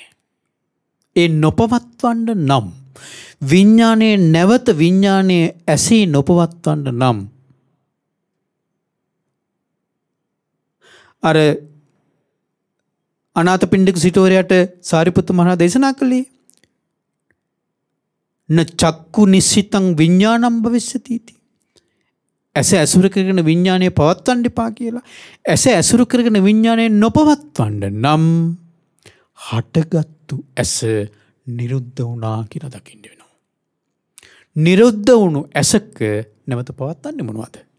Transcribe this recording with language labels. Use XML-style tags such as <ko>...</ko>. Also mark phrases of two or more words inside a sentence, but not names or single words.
<si>ඒ නොපවත්වන්න නම් විඥානයේ නැවත විඥානයේ ඇසී නොපවත්වන්න නම් අර අනාථපිණ්ඩික සිටුවරයාට සාරිපුත්ත මහරහතන් දේශනා කළේ</si> <pi>න චක්කු නිසිතං විඥානං භවිස්සති</pi> <si>इति. ඇස ඇසුරු කරගෙන විඥානය පවත්වන්න එපා කියලා. ඇස ඇසුරු කරගෙන විඥානය නොපවත්වන්න නම් හටගත්තු ඇස නිරුද්ධ වුණා කියලා දකින්න වෙනවා. නිරුද්ධ වුණු ඇසක නැවත පවත්වන්නේ මොනවද?</si>